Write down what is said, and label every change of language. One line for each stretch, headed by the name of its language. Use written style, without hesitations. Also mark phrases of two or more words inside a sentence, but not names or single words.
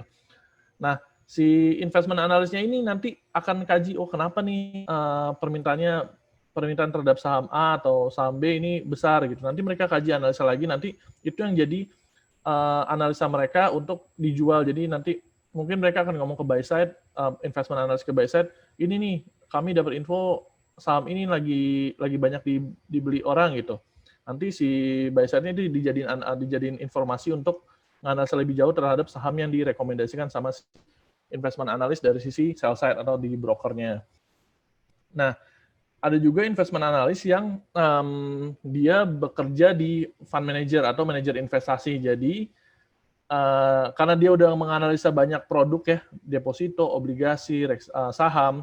Indonesian: Nah, si
English: investment analysnya
Indonesian: ini nanti akan kaji, kenapa nih permintaan terhadap saham A atau saham B ini besar gitu. Nanti mereka kaji analisa lagi, nanti itu yang jadi analisa mereka untuk dijual. Jadi nanti mungkin mereka akan ngomong ke
English: buy side, investment analyst
Indonesian: ke
English: buy side,
Indonesian: ini nih kami dapat info saham ini lagi banyak dibeli orang gitu. Nanti si
English: buy side-
Indonesian: nya itu dijadiin informasi untuk menganalisa lebih jauh terhadap saham yang direkomendasikan sama
English: investment analyst
Indonesian: dari sisi
English: sell side
Indonesian: atau di brokernya. Nah, ada juga
English: investment analyst
Indonesian: yang dia bekerja di
English: fund manager
Indonesian: atau manajer investasi. Jadi karena dia udah menganalisa banyak produk ya, deposito, obligasi, saham.